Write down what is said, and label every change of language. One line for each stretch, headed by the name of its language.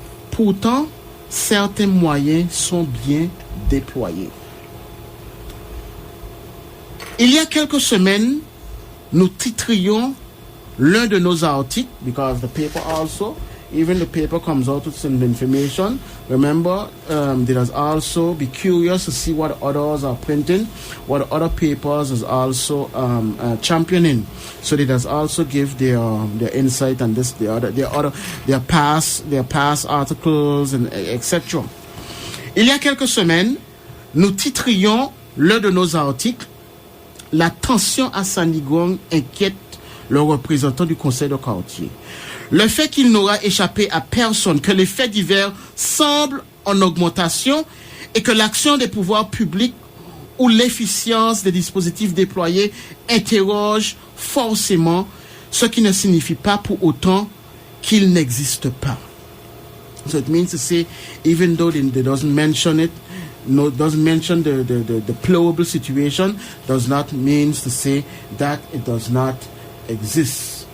French: Pourtant, certains moyens sont bien déployés. Il y a quelques semaines, nous titrions l'un de nos articles,
English: because the paper also, even the paper comes out with some information. Remember, there is also be curious to see what others are printing, what other papers is also championing. So they does also give their insight on this, their past articles and etc.
French: Il y a quelques semaines, nous titrions l'un de nos articles La tension à Sanigong inquiète le représentant du conseil de quartier. Le fait qu'il n'aura échappé à personne que les faits divers semblent en augmentation et que l'action des pouvoirs publics ou l'efficience des dispositifs déployés interroge forcément, ce qui ne signifie pas pour autant qu'il n'existe pas.
English: So it means to say, even though they doesn't mention it, doesn't mention the deplorable situation, does not mean to say that it does not exist.